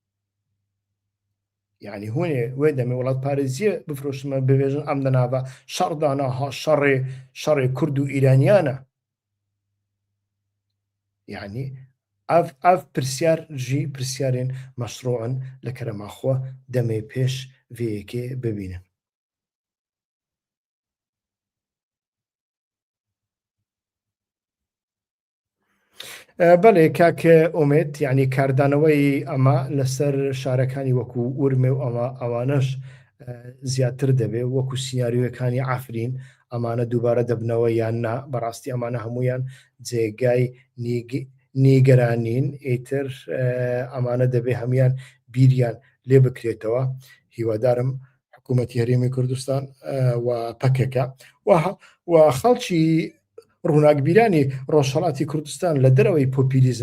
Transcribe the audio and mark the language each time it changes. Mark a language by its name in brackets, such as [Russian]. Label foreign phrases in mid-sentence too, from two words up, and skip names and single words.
[Kurdish] yani hûn ê wê demê welatparêziyê bifroşin me bibêjin em di nava şer de niha şerê Kurd û Îraniyan e yani ev pirsyar jî pirsyarên meşrûin li kerema xwe demê pêş vêyekê bibînin [Central Kurdish] بەڵێ کاکە ئومێد یعنی کاردانەوەی ئەمە لەسەر شارەکانی وەکو ورمێ و ئەوانەش زیاتر دەبێ وەکو سیناریۆەکانی ئافرین ئەمانە دووبارە دەبنەوە یان نا بەڕاستی ئەمانە هەمویان جێگای نیگەرانین ئیتر ئەمانە دەبێ هەمیان بیریان لێ بکرێتەوە هیوادارم حکوومەتی هەرێمی کوردستان و پەکەکە و خەڵکی ڕووناکبیرانی ڕۆژهەڵاتی کوردستان لە دەرەوەی پۆپیلیزم